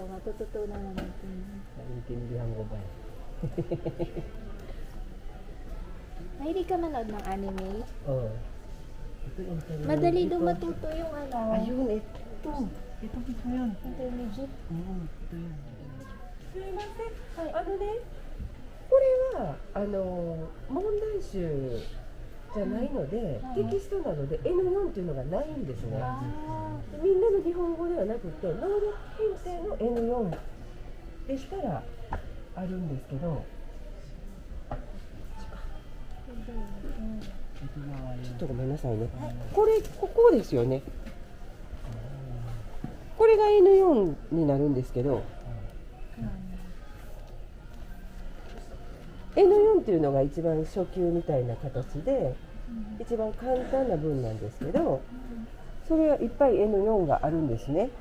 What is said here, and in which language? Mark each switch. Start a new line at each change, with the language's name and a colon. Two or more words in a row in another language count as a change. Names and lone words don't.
Filipino: Matututunan na natin. Naiintindihan ko ba eh. Mahilig ka manood ng anime? Oo. Ito internet. Madali daw matuto yung ano. Ayun, ito. Ito mismo yan. Intermediate. Oo, ito yan.
Japanese: すいません。はいあのね、これは問題集じゃないので、はいテキストなので N4 っていうのがないんですね。あみんなの日本語ではなくて能力編成の N4 でしたらあるんですけど、
Filipino: Ito na nga
Japanese: ちょ
Filipino: yan.
Japanese: っとごめんなさいね。ここですよね。これが N4 になるんですけど、N4 っていうのが一番初級みたいな形で一番簡単な文なんですけど、それはいっぱい N4 があるんですね。